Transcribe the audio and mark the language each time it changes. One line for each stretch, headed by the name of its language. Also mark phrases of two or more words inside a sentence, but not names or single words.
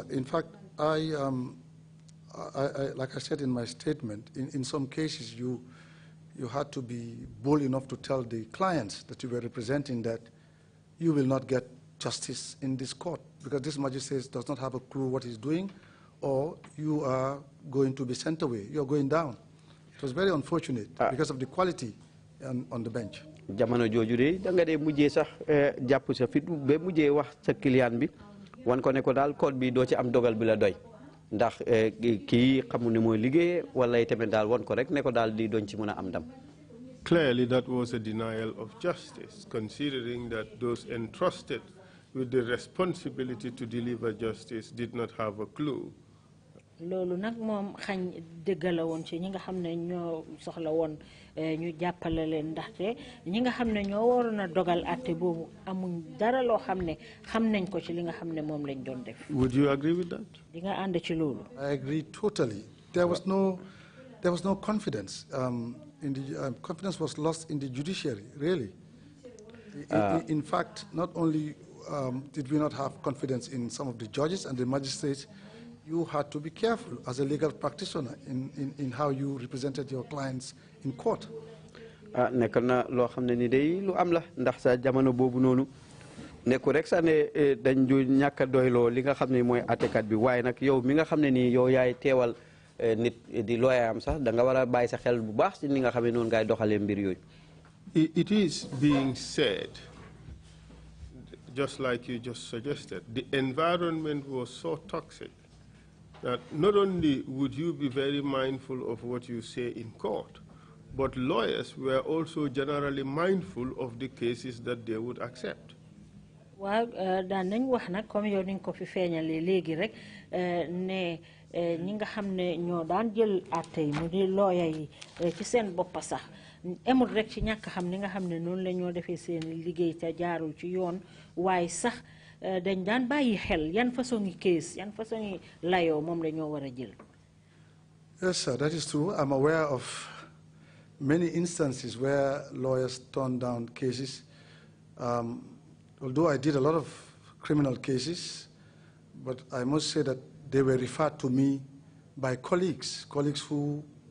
English: In fact, like I said in my statement, in some cases you had to be bold enough to tell the clients that you were representing that you will not get justice in this court because this magistrate does not have a clue what he's doing, or you are going to be sent away. You are going down. It was very unfortunate because of the quality on the bench.
Wolof: Jamono jooju de da nga dee mujjee sax jàpp sa fit ba mujjee wax sa client bi wan ko ne ko daal code bi doo ci am dogal bi la doy ndax kii xamu ne mooy liggéey wala tamit daal wan ko rek ne ko daal di doon ci mën a am ndam.
English: Clearly, that was a denial of justice, considering that those entrusted with the responsibility to deliver justice did not have a clue.
Wolof: Loolu nag moom xañ dëgg la woon ci ñi nga xam ne ñoo soxla woon ñu jàppale leen ndaxte ñi nga xam ne ñoo waroon a dogal àtte boobu amuñ dara loo xam ne xam nañ ko ci li nga xam ne moom lañ doon def.
English: Would you agree with that?
Wolof: Di nga ànd ci loolu.
English: I agree totally. There was no confidence. Confidence was lost in the judiciary, really. In fact, not only did we not have confidence in some of the judges and the magistrates, you had to be careful as a legal practitioner in how you represented your clients in court.
Wolof: Nekk na loo xam ne ni day lu am la ndax sa jamono boobu noonu nekku rek sa ne dañ du ñàkk a doyloo li nga xam ne mooy àttekat bi waaye nag yow mi nga xam ne nii yow yaay teewal nit di looyaam sax da nga war a bàyyi sa xel bu baax ci ni nga xam ne noonu ngay doxalee mbir yooyu.
English: It is being said, just like you just suggested, the environment was so toxic that not only would you be very mindful of what you say in court, but lawyers were also generally mindful of the cases that they would accept.
Wolof: waaw daan nañ wax nag comme yow ni nga ko fi feeñalee léegi rek ne ñi nga xam ne ñoo daan jël àtte yi mu di looya yi ci seen boppa sax emul rek ci ñàkk xam ni nga xam ne noonu la ñoo defee seen liggéey te jaarul ci yoon waaye sax dañ daan bàyyi xel yan façon yi case yan façon yi layoo moom la ñoo war a jël.
English: Yes, sir, that is true. I'm aware of many instances where lawyers turned down cases. Although I did a lot of criminal cases, but I must say that they were referred to me by colleagues who,